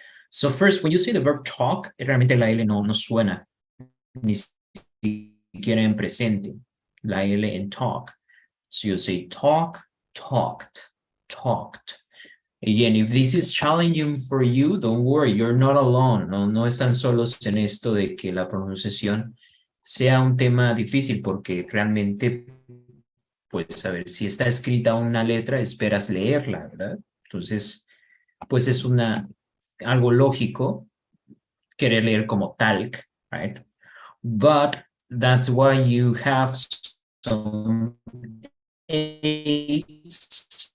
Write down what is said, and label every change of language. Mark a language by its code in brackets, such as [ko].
[en] So first, when you say the verb talk, [es] realmente la L no suena, ni siquiera en presente, la L en talk. [en] So you say talk, talked. Again, if this is challenging for you, don't worry, you're not alone. [es] No están solos en esto de que la pronunciación sea un tema difícil, porque realmente, pues, a ver, si está escrita una letra, esperas leerla, ¿verdad? Entonces, pues es algo lógico querer leer como talc, right? [en] But that's why you have some aids